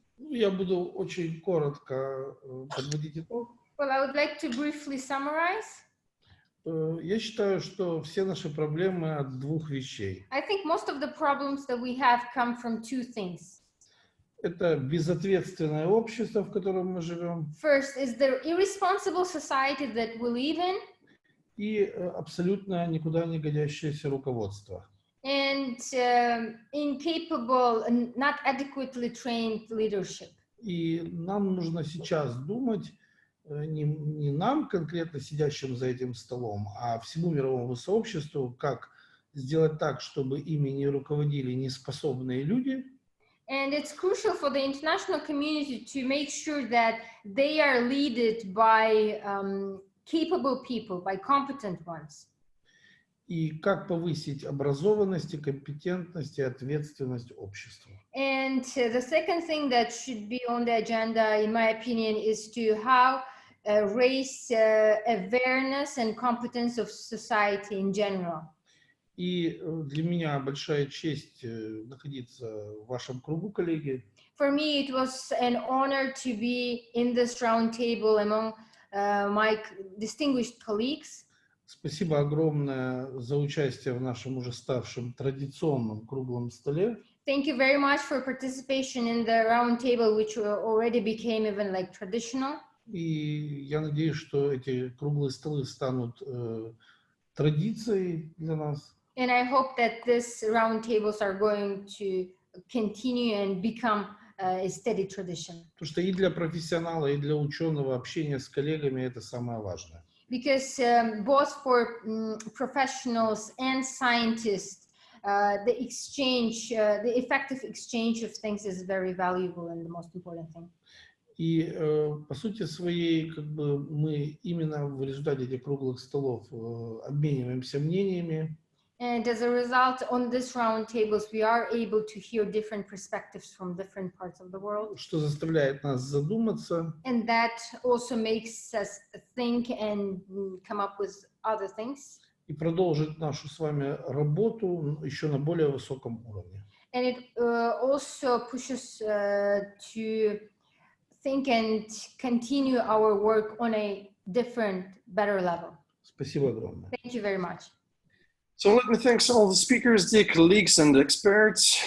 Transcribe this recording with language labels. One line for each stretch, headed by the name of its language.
Russian: Я буду очень коротко подводить итог.
English: Well, I would like to briefly summarize.
Russian: Я считаю, что все наши проблемы от двух вещей.
English: I think most of the problems that we have come from two things.
Russian: Это безответственное общество, в котором мы живем.
English: First is the irresponsible society that we live in.
Russian: И абсолютно никуда не годящееся руководство.
English: And incapable and not adequately trained leadership.
Russian: И нам нужно сейчас думать, не нам конкретно сидящим за этим столом, а всему мировому сообществу, как сделать так, чтобы ими не руководили неспособные люди.
English: And it's crucial for the international community to make sure that they are led by capable people, by competent ones.
Russian: и как повысить образованность, и компетентность и ответственность общества.
English: And the second thing that should be on the agenda, in my opinion, is to how raise awareness and competence of society in general.
Russian: И для меня большая честь находиться в вашем кругу, коллеги.
English: For me, it was an honor to be in this round table among my distinguished colleagues.
Russian: Спасибо огромное за участие в нашем уже ставшем традиционном круглом столе.
English: Thank you very much for participation in the round table, which already became even like traditional.
Russian: И я надеюсь, что эти круглые столы станут традицией для нас.
English: And I hope that these round tables are going to continue and become a steady tradition.
Russian: Потому что и для профессионала, и для ученого общение с коллегами – это самое важное.
English: Because both for professionals and scientists, the exchange, the effective exchange of things is very valuable and the most important thing.
Russian: И по сути своей, как бы мы именно в результате этих круглых столов обмениваемся мнениями.
English: And as a result, on this round tables, we are able to hear different perspectives from different parts of the world.
Russian: Что заставляет нас задуматься.
English: And that also makes us think and come up with other things.
Russian: И продолжить нашу с вами работу еще на более высоком уровне.
English: And it also pushes to think and continue our work on a different, better level.
Russian: Спасибо огромное.
English: Thank you very much. So let me thank all the speakers, dear colleagues and experts.